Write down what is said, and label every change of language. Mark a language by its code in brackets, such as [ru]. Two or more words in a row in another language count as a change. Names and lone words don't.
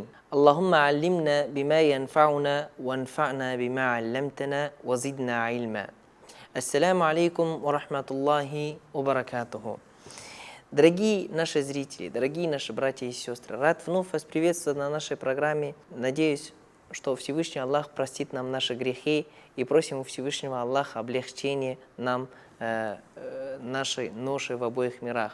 [ar] اللهم علمنا بما ينفعنا وانفعنا بما علمتنا وزدنا علما. السلام عليكم ورحمة الله وبركاته. [ru] Дорогие наши зрители, дорогие наши братья и сестры, рад вновь вас приветствовать на нашей программе. Надеюсь, что Всевышний Аллах простит нам наши грехи, и просим у Всевышнего Аллаха облегчения нам нашей ноши в обоих мирах.